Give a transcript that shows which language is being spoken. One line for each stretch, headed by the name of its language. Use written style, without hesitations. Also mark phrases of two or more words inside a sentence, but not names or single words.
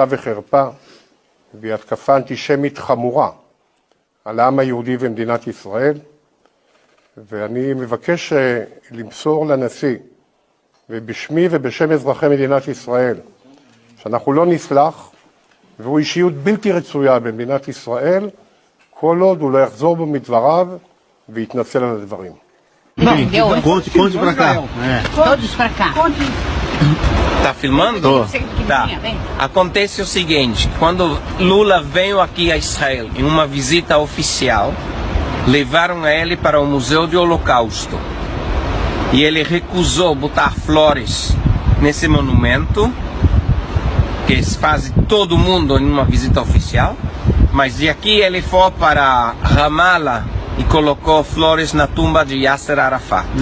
Hebrew: וחרפה, והיא התקפה אנטישמית חמורה על העם היהודי ומדינת ישראל, ואני מבקש למסור לנשיא, ובשמי ובשם אזרחי מדינת ישראל, שאנחנו לא נסלח, והוא אישיות בלתי רצויה במדינת ישראל, כל עוד הוא לא יחזור בו מדבריו ויתנצל על הדברים.
Portuguese: Conte pra cá. Todos pra cá. Tá filmando? Tô. Tá. Acontece o seguinte, quando Lula veio aqui a Israel em uma visita oficial, levaram ele para o Museu do Holocausto e ele recusou botar flores nesse monumento, que faz todo mundo em uma visita oficial, mas de aqui ele foi para Ramallah e colocou flores na tumba de Yasser Arafat.